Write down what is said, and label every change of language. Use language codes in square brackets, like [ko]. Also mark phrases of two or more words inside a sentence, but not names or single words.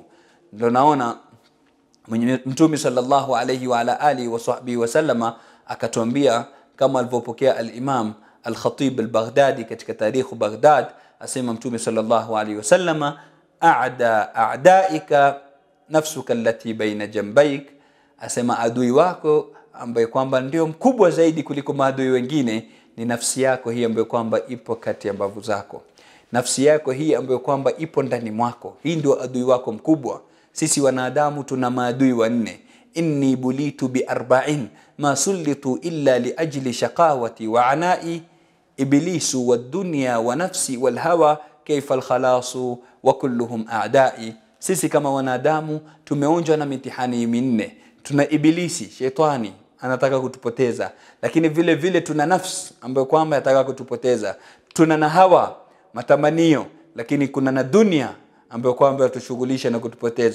[sw] Ndio naona Mtume [ar] صلى الله عليه وعلى آله وصحبه وسلم [sw] akatuambia, kama alivyopokea al-Imam al-Khatib al-Baghdadi katika tarikh Baghdad, asema Mtume [ar] صلى الله عليه وسلم, أعدى عدوك نفسك التي بين جنبيك, [sw] asema adui wako ambaye kwamba ndio mkubwa zaidi kuliko maadui wengine ni nafsi yako hii ambayo kwamba ipo kati ya mbavu zako. Nafsi yako hii ambayo kwamba ipo ndani mwako, hii ndio adui wako mkubwa. Sisi wanadamu tuna maadui wanne. [ar] إني بليت بـ 40 ما سلطوا إلا لأجل شقاوتي وعنائي، إبليس والدنيا ونفسي والهوى كيف الخلاص وكلهم أعدائي. [sw] Sisi kama wanadamu tumeonjwa na mitihani minne. Tuna ibilisi, shetani, anataka kutupoteza, lakini vile vile tuna nafsi ambayo kwamba anataka kutupoteza. Tuna na hawa, matamanio, lakini kuna na dunia ambayo kwamba yatushughulisha na kutupoteza.